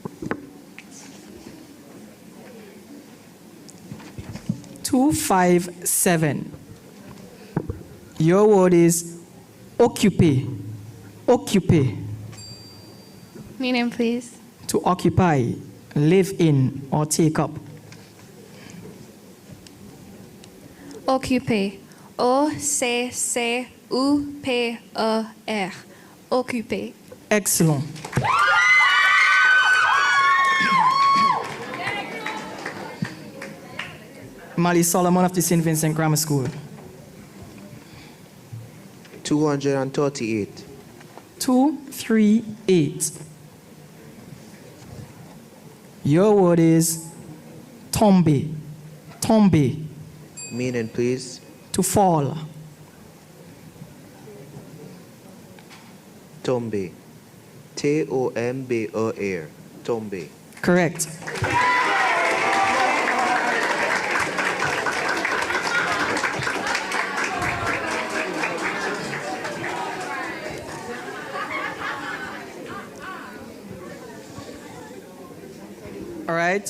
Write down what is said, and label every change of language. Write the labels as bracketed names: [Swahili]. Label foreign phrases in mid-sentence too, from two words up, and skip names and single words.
[English] 257. Your word is occupy. Occupy. Meaning, please. To occupy, live in, or take up. Occuper. O-C-C-U-P-E-R. Occuper. Excellent. Mali Solomon of the St. Vincent Grammar School. 238. 238. Your word is tombe. Tombe. Meaning, please. To fall. Tombe. T-O-M-B-E-R. Tombe. Correct. All right.